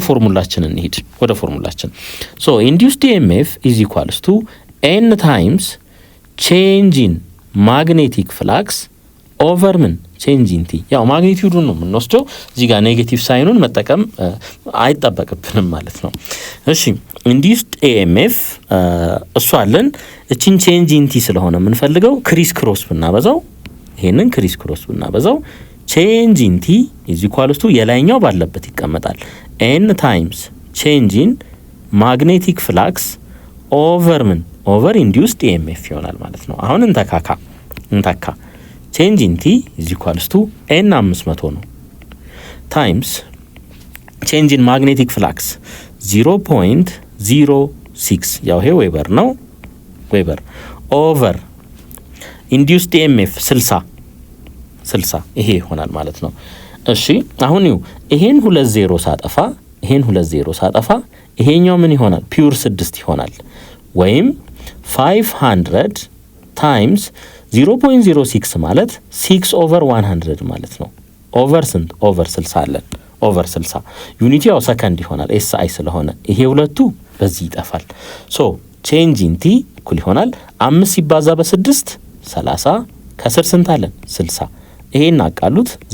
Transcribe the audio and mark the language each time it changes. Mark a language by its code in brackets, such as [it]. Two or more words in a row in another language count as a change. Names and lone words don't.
[am] ፎርሙላችን እንሂድ ወደ ፎርሙላችን [en] so induced EMF is equals to n times change in magnetic flux over [am] ምን [en] change in t [am] ያው ማግኒቲዩዱን ነው የምንወስደው እዚህ ጋር ኔጌቲቭ ሳይኑን መጠቀም አይጣበቅብንም ማለት ነው እሺ [en] induced EMF [am] እሱ አለን እቺን [en] change in t [am] ስለሆነ የምንፈልገው ክሪስ ክሮስ ብናበዛው ይሄንን ክሪስ ክሮስ ብናበዛው [en] change in t is equals to [am] የላይኛው ባለበት ይቀመጣል [en] n times change in magnetic flux over [am] ምን [en] over induced EMF [am] ይሆናል ማለት ነው አሁን እንተካ [en] change in t is equals to n [am] 500 ነው [en] times change in magnetic flux [am] 0.06 ያው ይሄ ዌበር ነው ዌበር [en] over induced EMF [am] 60 ይሄ ይሆናል ማለት ነው እሺ አሁን ይሄን 20 ሳጠፋ ይሄኛው ምን ይሆናል ፒውር 6 ይሆናል ወይም 500 times 0.06 ማለት 6 over 100 ማለት ነው over ስንት over 60 አለን over 60 ዩኒቲ ያው ሰከንድ ይሆናል SI ስለሆነ ይሄ ሁለቱ በዚህ ይጠፋል [en] so change in t [am] እኩል ይሆናል 5 ሲባዛ በ6 30 ከስር ስንት አለን 60 ይሄን አቃሉት